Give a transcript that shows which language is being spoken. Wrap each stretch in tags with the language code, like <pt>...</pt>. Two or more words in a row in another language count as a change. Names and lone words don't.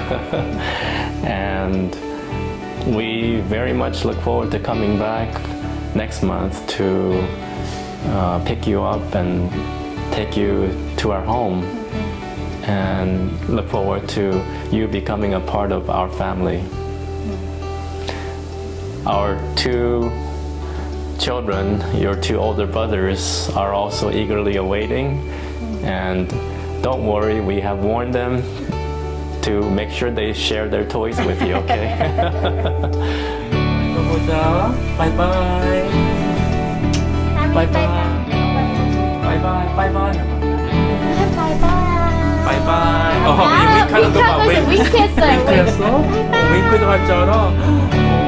<en>And we very much look forward to coming back next month to pick you up and take you to our home, and look forward to you becoming a part of our family. Our 2 children, your 2 older brothers, are also eagerly awaiting, and don't worry, we have warned them to make sure they share their toys with you, okay? Bye bye. Bye bye. Bye bye. Bye bye. Bye bye.</en> <ko>윙크하는 거 봐. 윙크했어. 윙크도 할 줄 알아.</ko>